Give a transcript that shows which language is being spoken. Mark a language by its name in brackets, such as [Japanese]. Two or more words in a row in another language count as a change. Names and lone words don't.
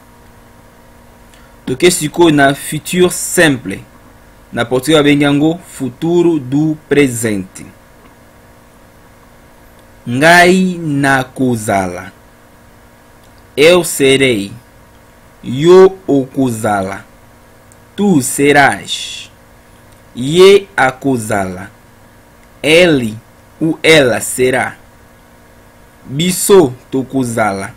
[Lingala] Toque ficou na [French] futur simple. [Lingala] Na português bengango [Portuguese] futuro do presente. [Lingala] Ngai na kozala. [Portuguese] Eu serei. [Lingala] Yo okuzala. [Portuguese] Tu serás. [Lingala] Ye akuzala. [Portuguese] Ele ou ela será. [Lingala] Biso tokuzala.